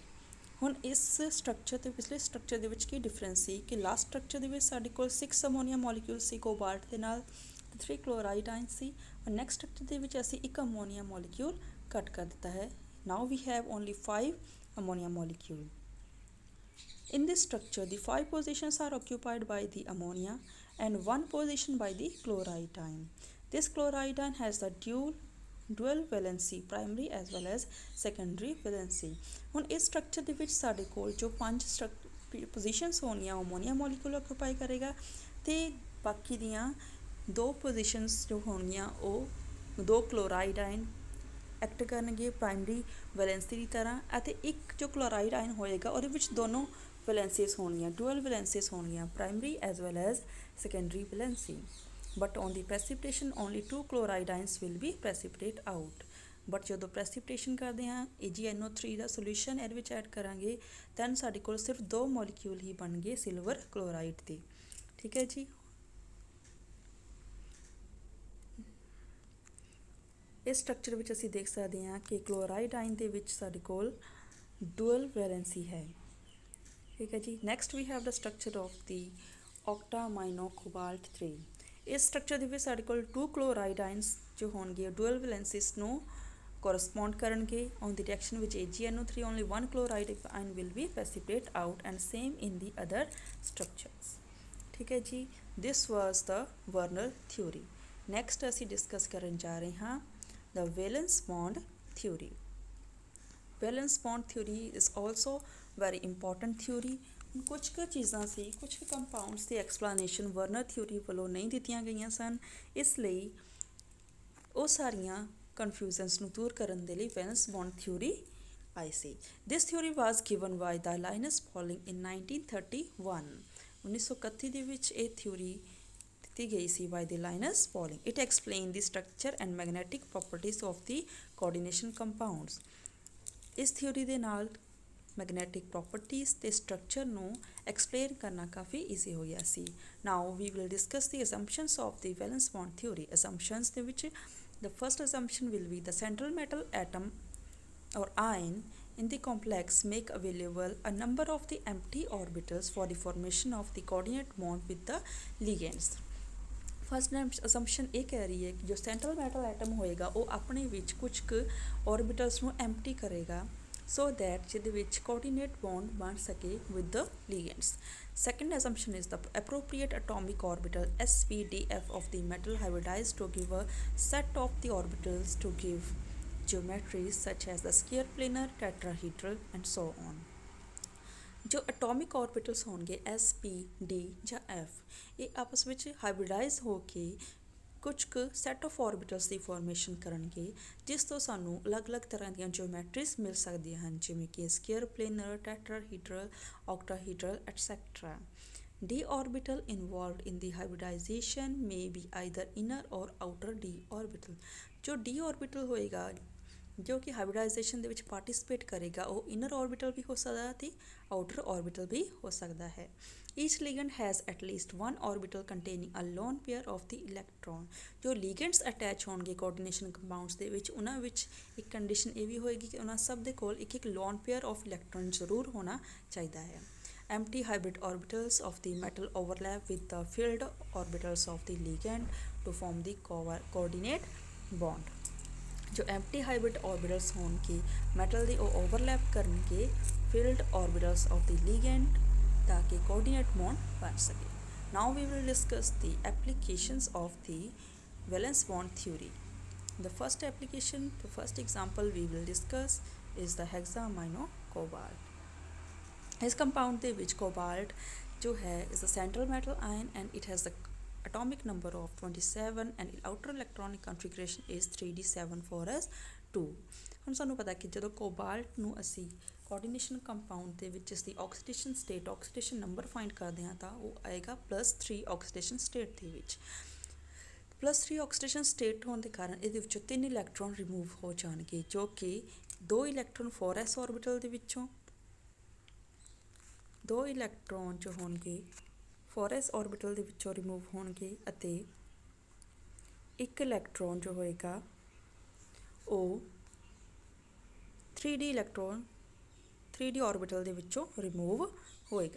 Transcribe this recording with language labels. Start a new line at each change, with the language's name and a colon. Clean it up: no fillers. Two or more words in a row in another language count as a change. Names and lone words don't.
Punjabi: ਹੁਣ ਇਸ ਸਟਰਕਚਰ ਅਤੇ ਪਿਛਲੇ ਸਟਰਕਚਰ ਦੇ ਵਿੱਚ ਕੀ ਡਿਫਰੈਂਸ ਸੀ ਕਿ ਲਾਸਟ ਸਟਰਕਚਰ ਦੇ ਵਿੱਚ ਸਾਡੇ ਕੋਲ 6
English: ammonia molecule
Punjabi: ਸੀ ਕੋਬਾਲਟ ਦੇ ਨਾਲ ਅਤੇ 3
English: chloride ion
Punjabi: ਸੀ. ਨੈਕਸਟ ਸਟਰਕਚਰ ਦੇ ਵਿੱਚ ਅਸੀਂ ਇੱਕ
English: ammonia molecule
Punjabi: ਕੱਟ ਕਰ ਦਿੱਤਾ ਹੈ.
English: Now we have only 5 ammonia molecule. In this structure, the 5 positions are occupied by the ammonia and 1 position by the chloride ion. This chloride ion has the dual valency, primary as well as secondary valency।
Punjabi: ਹੁਣ ਇਸ ਸਟਰਕਚਰ ਦੇ ਵਿੱਚ ਸਾਡੇ ਕੋਲ ਜੋ 5 ਪੋਜੀਸ਼ਨਸ ਹੋਣੀਆਂ
English: ammonia molecule occupy
Punjabi: ਕਰੇਗਾ ਤੇ ਬਾਕੀ ਦੀਆਂ 2 ਪੋਜੀਸ਼ਨਸ ਜੋ ਹੋਣਗੀਆਂ ਉਹ 2
English: chloride ion act
Punjabi: ਕਰਨਗੇ
English: primary valency
Punjabi: ਦੀ ਤਰ੍ਹਾਂ ਅਤੇ ਇੱਕ ਜੋ
English: chloride ion
Punjabi: ਹੋਏਗਾ ਉਹਦੇ ਵਿੱਚ ਦੋਨੋਂ ਵੈਲੈਂਸੀਸ ਹੋਣਗੀਆਂ
English: dual valencies
Punjabi: ਹੋਣਗੀਆਂ
English: primary as well as secondary valency. But on the precipitation only 2 chloride ions will be precipitate out।
Punjabi: बट जो ਪ੍ਰੈਸੀਪੀਟੇਸ਼ਨ ਕਰਦੇ ਹਾਂ AgNO3 ਦਾ ਸੋਲੂਸ਼ਨ ਇਹਦੇ ਵਿੱਚ ਐਡ ਕਰਾਂਗੇ ਦੈਨ ਸਾਡੇ ਕੋਲ ਸਿਰਫ 2 ਮੋਲੀਕਿਊਲ ਹੀ ਬਣ ਗਏ
English: silver chloride
Punjabi: ਦੇ। ਠੀਕ ਹੈ ਜੀ। ਇਸ ਸਟਰਕਚਰ ਵਿੱਚ ਅਸੀਂ ਦੇਖ ਸਕਦੇ ਹਾਂ ਕਿ
English: chloride ion
Punjabi: ਦੇ ਵਿੱਚ ਸਾਡੇ ਕੋਲ
English: dual valency
Punjabi: ਹੈ। ਠੀਕ ਹੈ ਜੀ।
English: Next we have the structure of the octamino cobalt 3।
Punjabi: ਇਸ ਸਟਰਕਚਰ ਦੇ ਵਿੱਚ ਸਾਡੇ ਕੋਲ 2 ਕਲੋਰਾਈਡ ਆਇਨਸ ਜੋ ਹੋਣਗੇ ਡੂਅਲ ਵੈਲੈਂਸੀਸ ਨੂੰ correspond ਕਰਨਗੇ
English: on the reaction with AgNO3 only 1 chloride ion will be precipitate out and same in the other structures।
Punjabi: ਠੀਕ ਹੈ ਜੀ।
English: this was the Werner theory।
Punjabi: next ਅਸੀਂ ਡਿਸਕਸ ਕਰਨ ਜਾ ਰਹੇ ਹਾਂ
English: the valence bond theory। valence bond theory is also very important theory।
Punjabi: ਕੁਛ ਕੁ ਚੀਜ਼ਾਂ ਸੀ ਕੁਛ ਕੁ ਕੰਪਾਊਂਡਸ ਦੀ ਐਕਸਪਲੇਨੇਸ਼ਨ
English: Werner theory
Punjabi: ਵੱਲੋਂ ਨਹੀਂ ਦਿੱਤੀਆਂ ਗਈਆਂ ਸਨ ਇਸ ਲਈ ਉਹ ਸਾਰੀਆਂ ਕਨਫਿਊਜ਼ਨਸ ਨੂੰ ਦੂਰ ਕਰਨ ਦੇ ਲਈ
English: valence bond theory
Punjabi: ਆਈ ਸੀ।
English: This theory was given by the Linus Pauling in 1931.
Punjabi: 1931 ਦੇ ਵਿੱਚ ਇਹ ਥਿਊਰੀ ਦਿੱਤੀ ਗਈ ਸੀ
English: by the Linus Pauling. It explain the structure and magnetic properties of the coordination compounds.
Punjabi: ਇਸ ਥਿਊਰੀ ਦੇ ਨਾਲ
English: magnetic properties
Punjabi: ਤੇ ਸਟਰਕਚਰ ਨੂੰ ਐਕਸਪਲੇਨ ਕਰਨਾ ਕਾਫੀ ਈਜ਼ੀ ਹੋ ਗਿਆ ਸੀ।
English: Now we will discuss the assumptions of the valence bond theory.
Punjabi: ਅਸੰਪਸ਼ਨਸ ਦੇ ਵਿੱਚ
English: the first assumption will be the central metal atom or ion in the complex make available a number of the empty orbitals for the formation of the coordinate bond with the ligands। first assumption
Punjabi: ਇਹ ਕਹਿ ਰਹੀ ਹੈ ਕਿ ਜੋ
English: central metal atom
Punjabi: ਹੋਏਗਾ ਉਹ ਆਪਣੇ ਵਿੱਚ ਕੁਝ ਕੁ orbitals ਨੂੰ empty ਕਰੇਗਾ
English: so that
Punjabi: ਜਿਹਦੇ ਵਿੱਚ
English: coordinate bond
Punjabi: ਬਣ ਸਕੇ
English: with the ligands। Second assumption is the appropriate atomic orbital sp_df of the metal hybridized to give a set of the orbitals to give geometries such as the square planar tetrahedral and so on।
Punjabi: ਜੋ
English: atomic orbitals
Punjabi: ਹੋਣਗੇ sp d ਜਾਂ f ਇਹ ਆਪਸ ਵਿੱਚ ਹਾਈਬ੍ਰਿਡਾਈਜ਼ ਹੋ ਕੇ ਕੁਝ ਕੁ
English: set of orbitals
Punjabi: ਦੀ ਫਾਰਮੇਸ਼ਨ ਕਰਨਗੇ ਜਿਸ ਤੋਂ ਸਾਨੂੰ ਅਲੱਗ-ਅਲੱਗ ਤਰ੍ਹਾਂ ਦੀਆਂ ਜਿਓਮੈਟਰੀਜ਼ ਮਿਲ ਸਕਦੀਆਂ ਹਨ ਜਿਵੇਂ ਕਿ
English: square planar tetrahedral octahedral etcetera. d orbital involved in the hybridization may be either inner or outer d orbital।
Punjabi: ਜੋ
English: d orbital
Punjabi: ਹੋਏਗਾ ਜੋ ਕਿ ਹਾਈਬ੍ਰਿਡਾਈਜੇਸ਼ਨ ਦੇ ਵਿੱਚ ਪਾਰਟਿਸਿਪੇਟ ਕਰੇਗਾ ਉਹ
English: inner orbital
Punjabi: ਵੀ ਹੋ ਸਕਦਾ ਅਤੇ
English: outer orbital
Punjabi: ਵੀ ਹੋ ਸਕਦਾ ਹੈ।
English: Each ligand has at least one orbital containing a lone pair of the electron।
Punjabi: ਜੋ ligands attach ਹੋਣਗੇ
English: coordination compounds
Punjabi: ਦੇ ਵਿੱਚ ਉਹਨਾਂ ਵਿੱਚ ਇੱਕ ਕੰਡੀਸ਼ਨ ਇਹ ਵੀ ਹੋਏਗੀ ਕਿ ਉਹਨਾਂ ਸਭ ਦੇ ਕੋਲ ਇੱਕ
English: lone pair of electron
Punjabi: ਜ਼ਰੂਰ ਹੋਣਾ ਚਾਹੀਦਾ ਹੈ।
English: Empty hybrid orbitals of the metal overlap with the filled orbitals of the ligand to form the coordinate bond।
Punjabi: जो
English: empty hybrid orbitals
Punjabi: ਹੋਣਗੇ ਮੈਟਲ ਦੇ ਉਹ ਓਵਰਲੈਪ ਕਰਨਗੇ
English: filled orbitals of the ligand
Punjabi: ताकि
English: coordinate bond
Punjabi: ਬਣ ਸਕੇ।
English: Now we will discuss the applications of the valence bond theory। The first application, the first example we will discuss is the hexamino cobalt।
Punjabi: इस compound ਦੇ ਵਿੱਚ
English: cobalt
Punjabi: ਜੋ ਹੈ
English: is the central metal ion and it has the atomic number of 27 and outer electronic configuration is 3d7 4s2।
Punjabi: ਹੁਣ ਸਾਨੂੰ ਪਤਾ ਕਿ ਜਦੋਂ ਕੋਬਾਲਟ ਨੂੰ ਅਸੀਂ
English: coordination compound
Punjabi: ਦੇ ਵਿੱਚ ਇਸ ਦੀ
English: oxidation state oxidation number find
Punjabi: ਕਰਦੇ ਹਾਂ ਤਾਂ ਉਹ ਆਏਗਾ +3
English: oxidation state
Punjabi: ਦੇ ਵਿੱਚ। +3
English: oxidation state
Punjabi: ਹੋਣ ਦੇ ਕਾਰਨ ਇਹਦੇ ਵਿੱਚੋਂ 3
English: electron remove
Punjabi: ਹੋ ਜਾਣਗੇ ਜੋ ਕਿ 2
English: electron 4s orbital
Punjabi: ਦੇ ਵਿੱਚੋਂ 2 ਇਲੈਕਟ੍ਰੋਨ ਜੋ ਹੋਣਗੇ 4s ऑर्बिटल ਦੇ ਵਿੱਚੋਂ ਰਿਮੂਵ ਹੋਣਗੇ ਅਤੇ ਇੱਕ ਇਲੈਕਟ੍ਰੋਨ ਜੋ ਹੋਏਗਾ ਉਹ
English: 3d electron 3d orbital
Punjabi: ਦੇ ਵਿੱਚੋਂ ਰਿਮੂਵ ਹੋਏਗਾ।